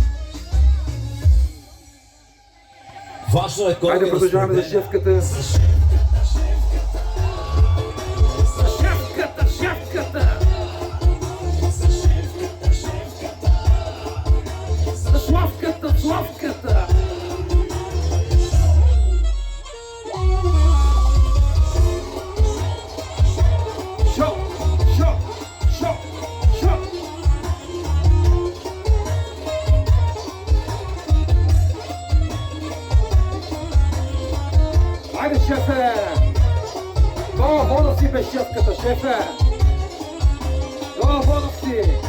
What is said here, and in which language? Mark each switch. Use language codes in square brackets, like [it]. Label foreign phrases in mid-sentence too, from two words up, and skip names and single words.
[bg] Важно е колко Айде продължаваме за шефката. За шефката, шефката! За Славката, Славката! Шо, шо, шо, шо! Айде, шефе! Гола вода си бе шефката, шефе! Гола вода си!